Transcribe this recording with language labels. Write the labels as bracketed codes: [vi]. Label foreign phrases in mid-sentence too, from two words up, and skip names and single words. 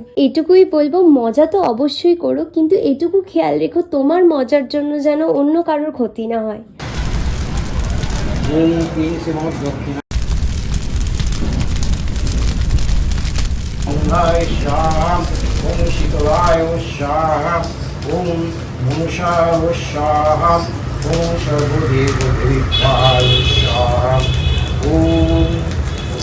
[bn] এটুকুই বলবো, মজা তো অবশ্যই করো, কিন্তু এটুকু খেয়াল রেখো তোমার মজার জন্য যেন অন্য কারোর ক্ষতি না হয়। [sa] ওম শীতলায় স্বাহা, ওম মনুষায় স্বাহা, ওম সর্বদেবতায় স্বাহা, ওম